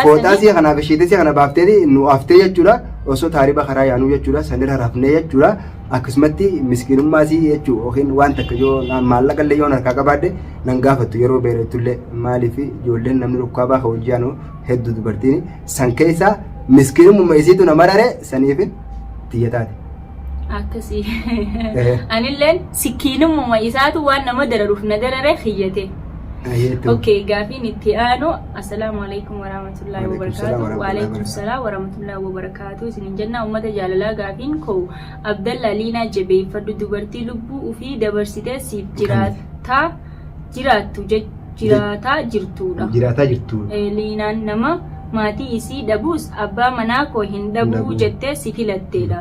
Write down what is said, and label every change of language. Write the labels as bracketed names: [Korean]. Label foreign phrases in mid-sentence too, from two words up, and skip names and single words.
[Oromo] footaa si kana shiita si kana baaftee nu aftee jechuudha osoo taariba karaa yaanuu jechuudha sanirra rafnee jechuudha akkasumatti miskiinummaa si jechuudha yookiin waan takka yoo maallaqa illee yoo harkaa qabaadde nan gaafattu yeroo beerettullee maaliif ijoolleen namni rukkaabaa hojii yaanu hedduu dubartiin san keessaa miskiinummaa isiitu nama rare saniifin tiyyataati. Akkasii anilleen sikkiinummaa isaatu waan nama dararuuf na darare khiyyate. Okay gaafiin itti aanu [Arabic] السلام عليكم ورحمة الله وبركاته وعليكم السلام ورحمة الله وبركاته [Oromo] isinin jenna ummata jaalalaa gaafiin koo Abdalla Liinaa jabeeffadhu dubartii lubbuu ufii dabarsitee siif jiraataa jirtuudha. Liinaan nama maatii isii dhabuus abbaa manaa koo hin dhabuu jettee si filatteedha.